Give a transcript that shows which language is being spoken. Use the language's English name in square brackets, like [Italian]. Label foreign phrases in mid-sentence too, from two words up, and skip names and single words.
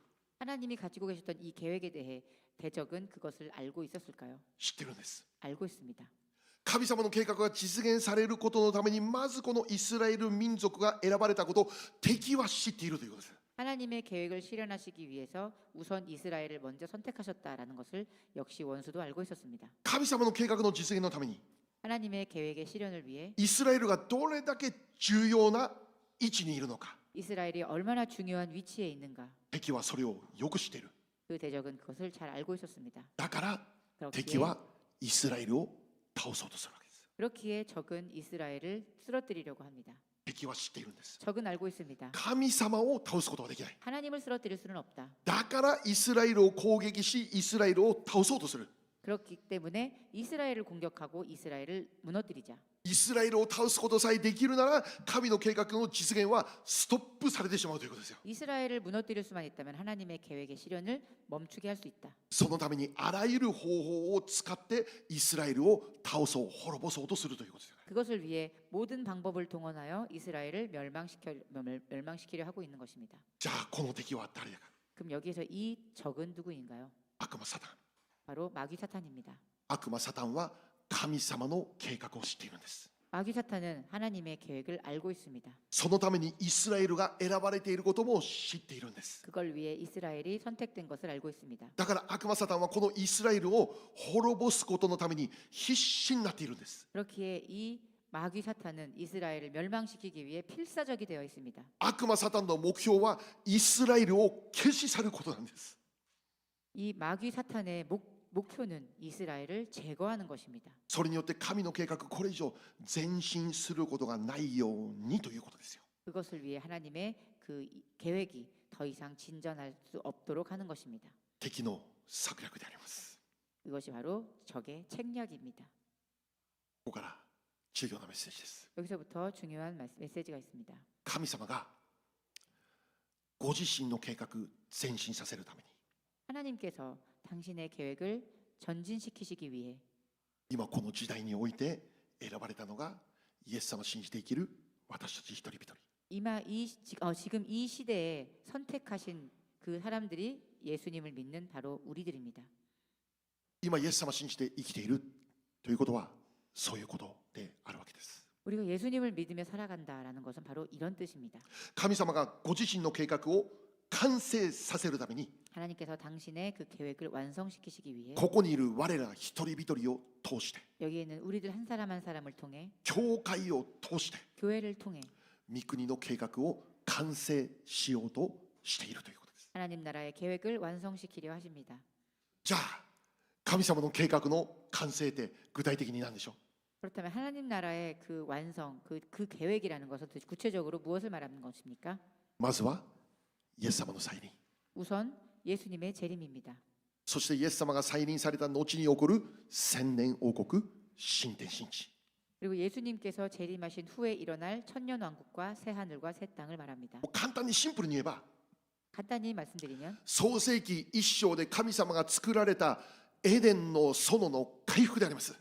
[Korean] 하나님이 가지고 계셨던 이 계획에 대해 대적은 그것을 알고 있었을까요? [Japanese] 知ってるんです。 [Korean] 알고 있습니다. [Japanese] 神様の計画が実現されることのために、まずこのイスラエル民族が選ばれたことを敵は知っているということです。 [Korean] 하나님의 계획을 실현하시기 위해서 우선 이스라엘을 먼저 선택하셨다라는 것을 역시 원수도 알고 있었습니다. [Japanese] 神様の計画の実現のために [Korean] 하나님의 계획의 실현을 위해 [Japanese] イスラエルがどれだけ重要な位置にいるのか、 [Korean] 이스라엘이 얼마나 중요한 위치에 있는가 [Japanese] 敵はそれをよく知っている。 [Korean] 그 대적은 그것을 잘 알고 있었습니다. [Japanese] だから敵 [Korean] 그렇기에, [Japanese] はイスラエルを倒そうとするわけです。 [Korean] 그렇기에 적은 이스라엘을 쓰러뜨리려고 합니다. [Japanese] 敵は知っているんです。 [Korean] 적은 알고 있습니다. [Japanese] 神様を倒すことはできない。 [Korean] 하나님을 쓰러뜨릴 수는 없다. [Japanese] だからイスラエルを攻撃し、イスラエルを倒そうとする。 [Korean] 그렇기 때문에 이스라엘을 공격하고 이스라엘을 무너뜨리자. [Japanese] イスラエルを倒すことさえできるなら、神の計画の実現はストップされてしまうということですよ。 [Korean] 이스라엘을 무너뜨릴 수만 있다면 하나님의 계획의 실현을 멈추게 할 수 있다. [Japanese] そのためにあらゆる方法を使ってイスラエルを倒そう、滅ぼそうとするということですよね。 [Korean] 그것을 위해 모든 방법을 동원하여 이스라엘을 멸망시키려 하고 있는 것입니다. [Japanese] じゃあこの敵は誰だか。 [Korean] 그럼 여기에서 이 적은 누구인가요? [Japanese] 悪魔サタン。 [Korean] 바로 마귀 사탄입니다. [Japanese] 悪魔サタンは神様の計画を知っているんです。 [Korean] 마귀 사탄은 하나님의 계획을 알고 있습니다. [Japanese] そのためにイスラエルが選ばれていることも知っているんです。 [Korean] 그걸 위해 이스라엘이 선택된 것을 알고 있습니다. [Japanese] だから悪魔サタンはこのイスラエルを滅ぼすことのために必死になっているんです。 [Korean] 그렇기에 이 마귀 사탄은 이스라엘을 멸망시키기 위해 필사적이 되어 있습니다. [Japanese] 悪魔サタンの目標はイスラエルを消し去ることなんです。 [Korean] 이 마귀 사탄의 목표는 이스라엘을 제거하는 것입니다. [Japanese] それによって神の計画これ以上前進することがないようにということですよ。 [Korean] 그것을 위해 하나님의 그 계획이 더 이상 진전할 수 없도록 하는 것입니다. [Japanese] 敵の策略であります。 [Korean] 이것이 바로 적의 책략입니다. [Japanese] ここから重要なメッセージです。 [Korean] 여기서부터 중요한 메시지가 있습니다. [Japanese] 神様がご自身の計画前進させるために [Korean] 하나님께서 당신의 계획을 전진시키시기 위해 [Japanese] 今この時代において選ばれたのがイエス様を信じて生きる私たち一人一人。 [Korean] 지금 이 시대에 선택하신 그 사람들이 예수님을 믿는 바로 우리들입니다. [Japanese] 今イエス様を信じて生きているということはそういうことであるわけです。 [Korean] 우리가 예수님을 믿으며 살아간다라는 것은 바로 이런 뜻입니다. [Japanese] 神様がご自身の計画を完成させるために [Korean] 하나님께서 당신의 그 계획을 완성시키시기 위해 [Japanese] ここにいる我ら一人一人を通して [Korean] 여기에 있는 우리들 한 사람 한 사람을 통해 [Japanese] 教会を通して [Korean] 교회를 통해 [Japanese] 御国の計画を完成しようとしているということです。 [Korean] 하나님 나라의 계획을 완성시키려 하십니다. [Japanese] じゃあ神様の計画の完成って具体的に何でしょう。 [Korean] 그렇다면 하나님 나라의 그 완성, 그 계획이라는 것은 구체적으로 무엇을 말하는 것입니까? [Japanese] まずはイエス様の再臨、 [Korean] 우선 예수님의 재림입니다. [Japanese] そしてイエス様が再臨された後に起こる千年王国新天新地。 [Korean] 그리고 예수님께서 재림하신 후에 일어날 천년 왕국과 새 하늘과 새 땅을 말합니다. [Japanese] もう簡単にシンプルに言えば [Korean] 간단히 말씀드리면 [Japanese] 創世記一章で神様が作られたエデンの園の回復であります。